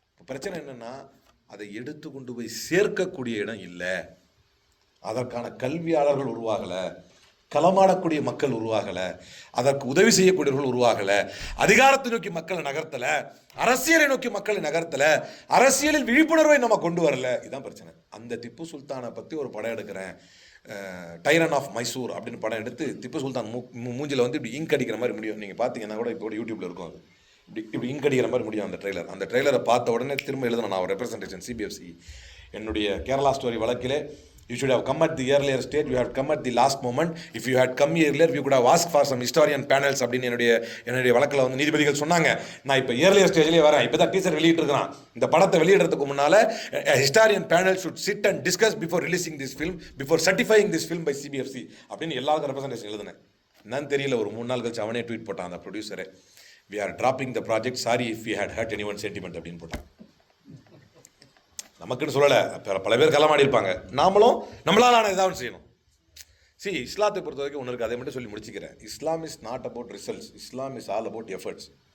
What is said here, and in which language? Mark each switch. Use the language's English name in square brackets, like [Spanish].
[Tamil] பிரச்சனை என்னன்னா, அதை எடுத்து கொண்டு போய் சேர்க்கக்கூடிய இடம் இல்லை, அதற்கான கல்வியாளர்கள் உருவாகலை, களமாடக்கூடிய மக்கள் உருவாகலை, அதற்கு உதவி செய்யக்கூடியவர்கள் உருவாகலை, அதிகாரத்தை நோக்கி மக்களை நகர்த்தலை, அரசியலை நோக்கி மக்களை நகர்த்தலை, அரசியலில் விழிப்புணர்வை நம்ம கொண்டு வரல. இதுதான் பிரச்சனை. அந்த திப்பு சுல்தானை பற்றி ஒரு படம் எடுக்கிறேன், டைரன் ஆஃப் மைசூர் அப்படின்னு படம் எடுத்து திப்பு சுல்தான் மூஞ்சில் வந்து இப்படி இங்க் அடிக்கிற மாதிரி முடியும். நீங்கள் பார்த்தீங்கன்னா கூட இப்போ யூடியூப்ல இருக்கும், அது இப்படி இங்க் அடிக்கிற மாதிரி முடியும் அந்த ட்ரெய்லர். அந்த ட்ரெய்லரை பார்த்த உடனே திரும்ப எழுதணும் நான் ரெப்ரசன்டேஷன் சிபிஎஃப்சி. என்னுடைய கேரளா ஸ்டோரி வழக்கிலே [English] you should have come at the earlier stage, you have come at the last moment, if you had come earlier you could have asked for some historian panels [Tamil] அப்படின்னு என்னுடைய வழக்கில் வந்து நீதிபதிகள் சொன்னாங்க. நான் இப்போ ஏர்லியர் ஸ்டேஜ்லேயே வரேன், இப்போ தான் டீசர் வெளியிட்டிருக்கிறான். இந்த படத்தை வெளியிடுறதுக்கு முன்னால் historian panel [English] should sit and discuss before releasing this film, before certifying this film by CBFC [Tamil] அப்படின்னு எல்லாருக்கும் ரெப்ரசன்டேஷன் எழுதுனேன். என்னன்னு தெரியல, ஒரு 3 நாள் கழிச்சு அவனே ட்வீட் போட்டான், அந்த ப்ரொடியூசரே, [English] we are dropping the project, sorry if we had hurt anyone's sentiment [Tamil] அப்படின்னு போட்டான். நமக்குன்னு சொல்லலை, பல பேர் களமாடி இருப்பாங்க. நாமளும் நம்மளால் ஆன ஏதாவது செய்யணும். இஸ்லாத்தை பொறுத்த வரைக்கும் ஒன்று இருக்குது, அதை மட்டும் சொல்லி முடிச்சுக்கிறேன். [English] Islam is not about results, Islam is all about efforts.